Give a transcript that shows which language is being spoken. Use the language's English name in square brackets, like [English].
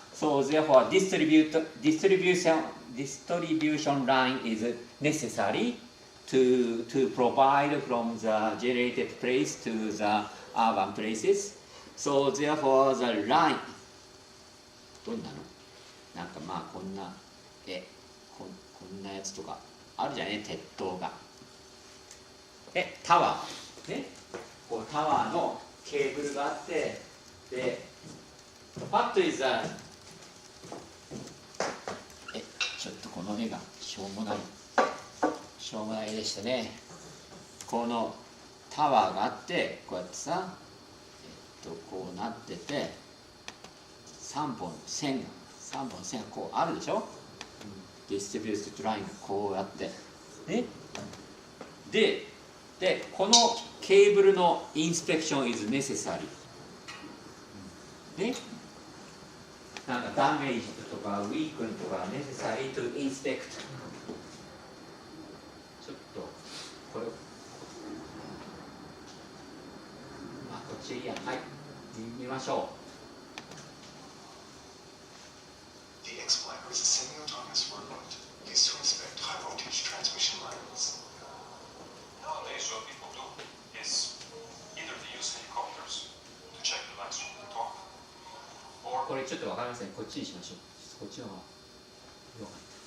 [English] So therefore, distribution line is necessary to provide from the generated place to the urban places. So therefore, the line [Japanese] どんなの？なんかまあこんなこんなやつとかあるじゃね、鉄塔が。タワーね、こうタワーのケーブルがあって、で、 [English] What is the [Japanese] ちょっとこの絵がしょうもない絵でしたね。このタワーがあってこうやってさ、こうなってて3本線がこうあるでしょ。ディストリビュートラインがこうやってね。でこのケーブルのインスペクション [English] is necessary [Japanese] ね。なんかダメージとかウィークンとか [English] necessary to inspect [Japanese] ちょっとこれこっちいいや、はい見ましょう。 [English] The X-Flyer is a semi-autonomous robot used to inspect high-voltage transmission lines. Nowadays, what people do is either they use helicopters to check the lines from the top, [Japanese] これちょっとわかりません。こっちにしましょう。こっちの方がよかった。